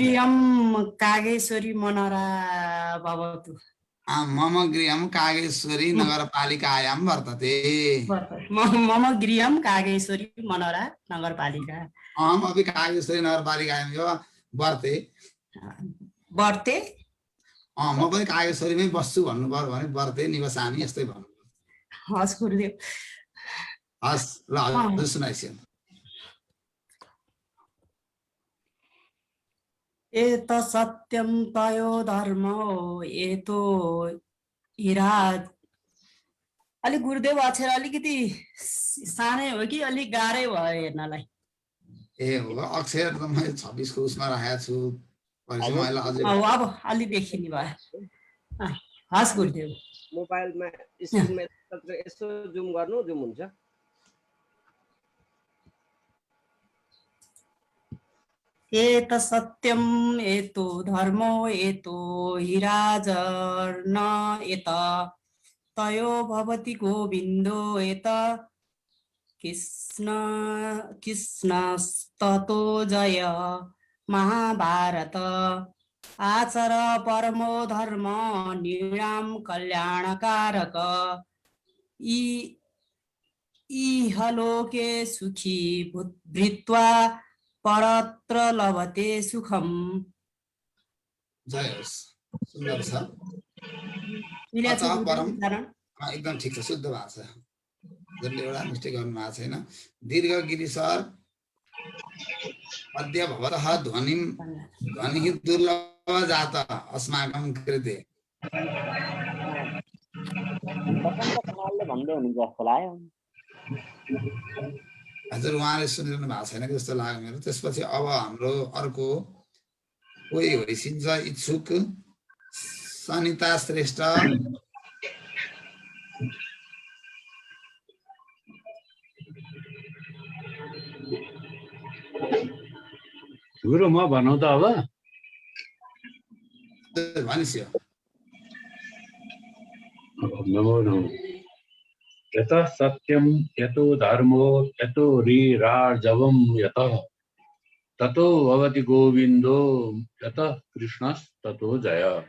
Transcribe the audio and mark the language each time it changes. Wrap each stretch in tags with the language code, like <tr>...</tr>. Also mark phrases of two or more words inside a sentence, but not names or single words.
<sa>गृहं कागेश्वरी मनोरा भवतु। मम गृहं कागेश्वरी नगरपालिकायां वर्तते। मम गृहं कागेश्वरी मनोरा नगरपालिका। अहमपि कागेश्वरी नगरपालिकायां एव वर्ते। वर्ते?</sa> <ne>म पनि कागेश्वरीमै बस्छु भन्नु पर्यो भने</ne> <sa>वर्ते निवसामि</sa> <ne>यस्तै भन्नु पर्छ। हस् गुरुदेव। हस् ल हजुर सुनाइसिनु।</ne> <sa>एत सत्यम तयो धर्मो एतो हिरा।</sa> <ne>अलिक गुरुदेव अक्षर अलिकति सानै हो कि अलिक गाह्रै भयो हेर्नलाई? ए हो अक्षर त मैले 26 को उसमा राखेको छु भनेपछि मैले अझै अब अलि देखिने भयो। हस् गुरुदेव। मोबाइलमा स्क्रिनमा यसो जुम गर्नु, जुम हुन्छ।</ne> <sa>एत सत्यम एतो धर्मो एतो हिराजर्न एत तयो भवति गोविन्दो एत कृष्णस्ततो जय महाभारत। आचर परमो धर्म नृणां कल्याणकारक इहलोके सुखी भूत्वा परत्र लभते सुखम।</sa> <ne>जय होस्, सुन्दर छ। मिलेको छ परम उच्चारण? एकदम ठिक छ, शुद्ध भएको छ। जसले एउटा मिस्टेक गर्नु भएको छैन।</ne> <sa>दीर्घ गिरी सर अद्य भवतः ध्वनिं दुर्लभ जात अस्माकं कृते।</sa> <ne>बसन्त खनालले भन्दै हुनुहुन्छ जस्तो लाग्यो। हजुर उहाँले सुनिरहनु भएको छैन कि जस्तो लाग्यो मेरो। त्यसपछि अब हाम्रो अर्को कोही होइसिन्छ इच्छुक सनिता श्रेष्ठ। गुरु म भनौँ त अब भनिस्यो। नमो नमो।</ne> <sa>यतः सत्यम यतो धर्मो यतो रीराजवम यतः ततो भवति गोविन्दो यतः कृष्णस्ततो जय।</sa>